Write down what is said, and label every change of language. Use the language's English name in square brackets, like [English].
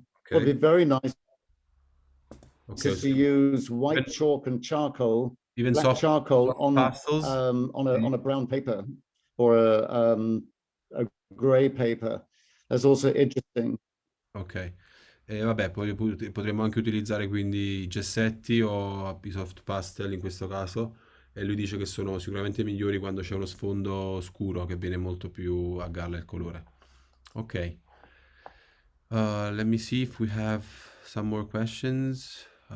[English] Would be very nice Okay. to use white chalk and charcoal, Even black soft charcoal pastels? on a brown paper or a gray paper. That's also interesting. Ok. [Italian] E vabbè, poi potremmo anche utilizzare quindi i gessetti o i soft pastel in questo caso, e lui dice che sono sicuramente migliori quando c'è uno sfondo scuro che viene molto più a galla il colore. Ok. [English] Let me see if we have some more questions.